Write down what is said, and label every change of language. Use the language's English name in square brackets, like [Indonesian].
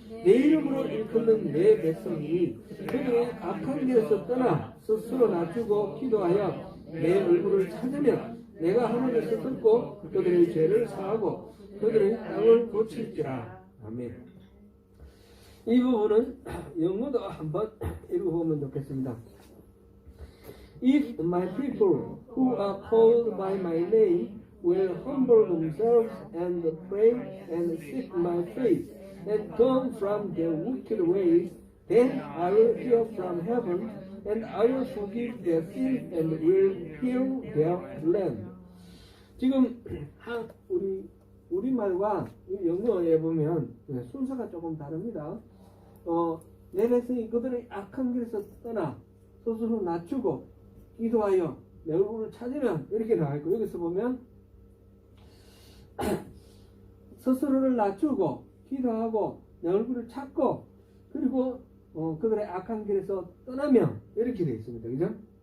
[Korean] 내 이름으로 일컫는 내 백성이 그들의 악한 길에서 떠나 스스로 낮추고 기도하여 내 얼굴을 찾으면 내가 하늘에서 듣고 그들의 죄를 사하고 그들의 땅을 고칠지라. 아멘. 이 부분은 영어도 한번 읽어보면 좋겠습니다. [English] If my people who are called by my name will humble themselves and pray and seek my face and turn from their wicked ways, then I will hear from heaven and I will forgive their sins and will heal their land. [Korean] 지금 우리말과 영어에 보면 순서가 조금 다릅니다. 내 백성이 그들의 악한 길에서 떠나 스스로 낮추고 기도하여 내 얼굴을 찾으면 이렇게 나와있고, 여기서 보면 스스로를 낮추고 기도하고 내 얼굴을 찾고 그리고 그들의 악한 길에서 떠나면 이렇게 되어 있습니다. 그죠?